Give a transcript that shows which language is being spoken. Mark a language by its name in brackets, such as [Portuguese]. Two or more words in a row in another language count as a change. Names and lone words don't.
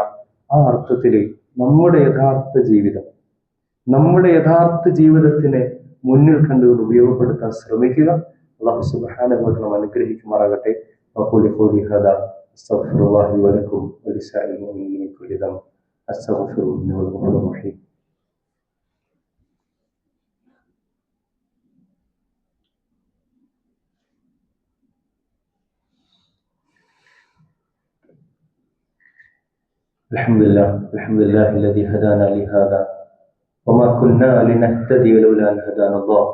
[Malayalam] ആ അർത്ഥത്തില് നമ്മുടെ യഥാർത്ഥ ജീവിതത്തിനെ മുന്നിൽ കണ്ടുകൊണ്ട് ഉപയോഗപ്പെടുത്താൻ ശ്രമിക്കുക. [Arabic] الله سبحانه و تعالى അനുഗ്രഹിക്കുമാറാകട്ടെ. وأقول قولي هذا أستغفر الله ولكم ولسائر المؤمنين من كل ذنب أستغفره إنه هو الغفور الرحيم. الحمد لله الذي هدانا لهذا وما كنا لنهتدي لولا أن هدانا الله.